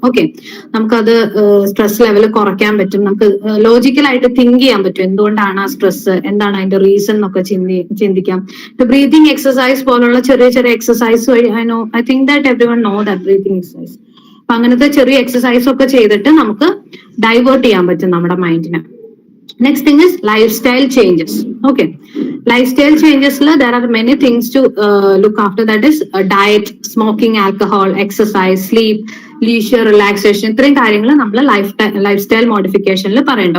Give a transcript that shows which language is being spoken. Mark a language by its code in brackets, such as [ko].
[ml] Okay, നമുക്കത് stress level കുറയ്ക്കാൻ പറ്റും. നമുക്ക് ലോജിക്കലായിട്ട് തിങ്ക് ചെയ്യാൻ പറ്റും എന്തുകൊണ്ടാണ് ആ സ്ട്രെസ്, എന്താണ് അതിന്റെ റീസൺ എന്നൊക്കെ ചിന്തിക്കാം. ബ്രീതിങ് എക്സസൈസ് പോലുള്ള ചെറിയ ചെറിയ എക്സസൈസ് വഴി [en] I think that everyone know that breathing exercise. [ml] അപ്പൊ അങ്ങനത്തെ ചെറിയ എക്സസൈസ് ഒക്കെ ചെയ്തിട്ട് നമുക്ക് ഡൈവേർട്ട് ചെയ്യാൻ പറ്റും നമ്മുടെ മൈൻഡിനെ. [en] Next thing is lifestyle changes. Okay, lifestyle changes there are many things to look after. That is diet, smoking, alcohol, exercise, sleep, leisure, relaxation. [ml] ഇത്രയും കാര്യങ്ങൾ നമ്മൾ ലൈഫ്സ്റ്റൈൽ മോഡിഫിക്കേഷനിൽ പറയണ്ട.